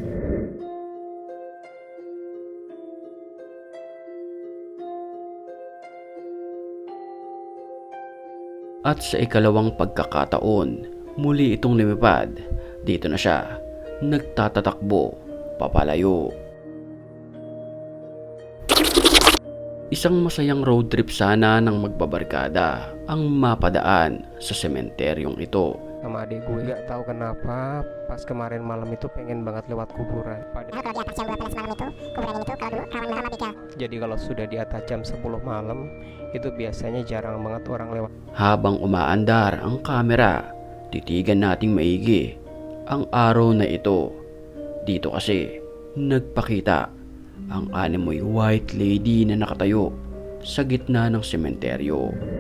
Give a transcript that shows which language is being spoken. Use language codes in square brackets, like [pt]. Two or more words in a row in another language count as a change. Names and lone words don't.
[tl] At sa ikalawang pagkakataon, muli itong lumipad. Dito na siya, nagtatatakbo, papalayo. Isang masayang [en] road trip [tl] sana ng magbabarkada ang mapadaan sa sementeryong ito. [id] Sama adik gue gak tahu kenapa pas kemarin malam itu pengen banget lewat kuburan. Kalau di atas jam 12 malam itu, kuburan ini tuh kalau dulu rawan banget mati. Jadi kalau sudah di atas jam 10 malam itu biasanya jarang banget orang lewat. [tl] Habang umaandar ang kamera, titigan nating maigi ang araw na ito. Dito kasi nagpakita ang animoy [en] white lady [tl] na nakatayo sa gitna ng sementeryo.